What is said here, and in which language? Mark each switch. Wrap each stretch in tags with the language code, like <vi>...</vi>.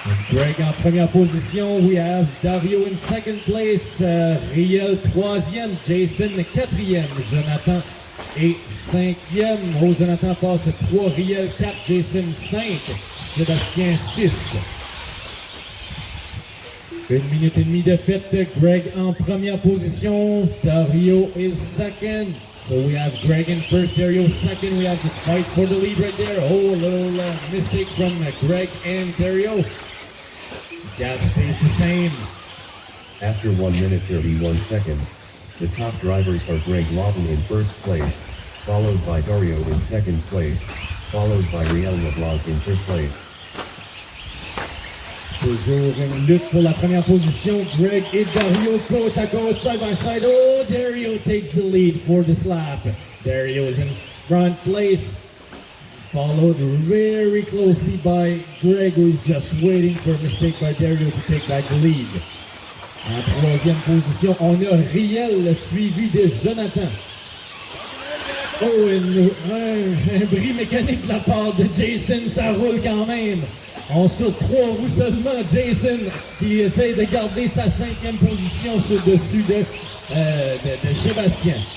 <fr>Greg en première position,</fr> <en>we have Dario in second place,</en> <fr>Riel troisième, Jason quatrième, Jonathan est cinquième. Oh, Jonathan passe 3, Riel 4, Jason 5, Sébastien 6. 1 minute et demie de fête, Greg en première position,</fr> <en>Dario is second. So we have Greg in first, Dario second. We have to fight for the lead right there. Oh, a little mistake from Greg and Dario. Gap stays the same. After 1 minute 31 seconds, the top drivers are Greg Lawton in first place, followed by Dario in second place, followed by Riel LeBlanc in third place.</en> <fr>Toujours une lutte pour la première position. Greg et Dario côte à côte, side by side.</fr> <en>Oh, Dario takes the lead for this lap. Dario is in front place, followed very closely by Greg, who is just waiting for a mistake by Dario to take back the lead.</en> <fr>En troisième position, on a Riel suivi de Jonathan. Oh, un bris mécanique de la part de Jason, ça roule quand même. On sur 3 roues seulement, Jason qui essaie de garder sa 5e position sur dessus de Sébastien.</fr>